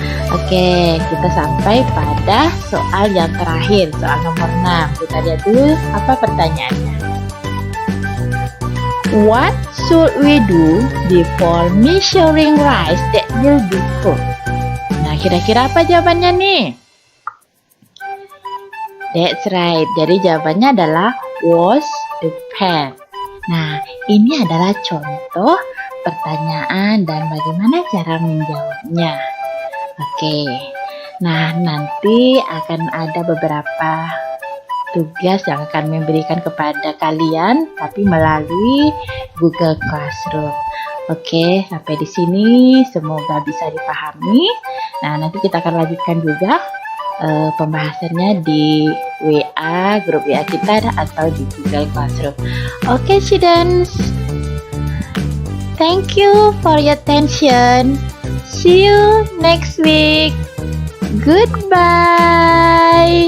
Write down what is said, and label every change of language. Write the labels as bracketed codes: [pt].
[id] Oke, kita sampai pada soal yang terakhir, soal nomor 6. Kita lihat dulu apa pertanyaannya. [en] What should we do before measuring rice that will be cooked? [id] Nah, kira-kira apa jawabannya nih? [en] That's right. [id] Jadi jawabannya adalah [en] wash the pan. [id] Nah, ini adalah contoh pertanyaan dan bagaimana cara menjawabnya. Oke, nah nanti akan ada beberapa tugas yang akan memberikan kepada kalian, tapi melalui Google Classroom. Oke, sampai di sini semoga bisa dipahami. Nah, nanti kita akan lanjutkan juga pembahasannya di WA, grup WA kita atau di Google Classroom. [en] Oke, students. Thank you for your attention. See you next week. Goodbye.